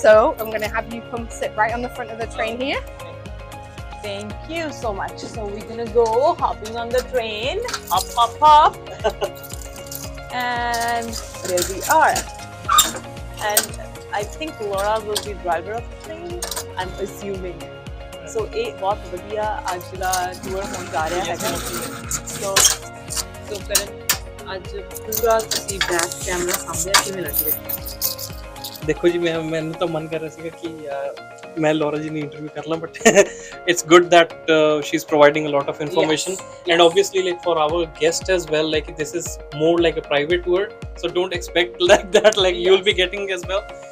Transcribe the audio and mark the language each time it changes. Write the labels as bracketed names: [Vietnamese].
[English] So I'm gonna have you come sit right on the front of the train here. Thank you so much. So we're gonna go hopping on the train. Hop. And there we are. And I think Laura will be driver of the train, I'm assuming. [Punjabi] So ਇਹ ਬਹੁਤ ਵਧੀਆ ਅੱਜ ਦਾ tour ਹੋਣ ਜਾ ਰਿਹਾ ਹੈਗਾ। So Karan, ਅੱਜ ਪੂਰਾ ਤੁਸੀਂ ਬੈਕ ਕੈਮਰਾ ਸਾਹਮਣੇ ਕਿਵੇਂ ਲੱਗ ਰਿਹਾ? देखो जी, मैंने तो मन कर रहा सीगा कि मैं लॉरा जी ने इंटरव्यू कर ला, [English] But it's good that she's providing a lot of information. And obviously, like for our guest as well, like this is more like a private tour, so don't expect like that, like you'll be getting as well.